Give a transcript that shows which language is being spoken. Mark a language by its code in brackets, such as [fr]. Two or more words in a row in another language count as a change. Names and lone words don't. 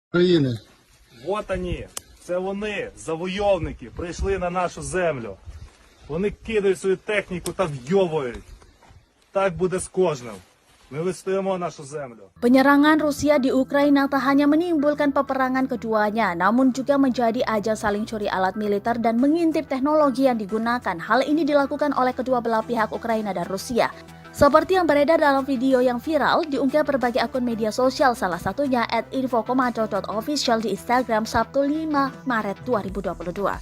[uk] України. [ru] Вот они, [uk] це вони, завойовники, прийшли на нашу землю. Вони кидають свою техніку та вйовують. Так буде з кожним. Ми відстоїмо нашу землю. [id] Penyerangan Rusia di Ukraina tak hanya menimbulkan peperangan keduanya, namun juga menjadi ajang saling curi alat militer dan mengintip teknologi yang digunakan. Hal ini dilakukan oleh kedua belah pihak Ukraina dan Rusia. Seperti yang beredar dalam video yang viral, diunggah berbagai akun media sosial, salah satunya @infokomando.official di Instagram Sabtu 5 Maret 2022.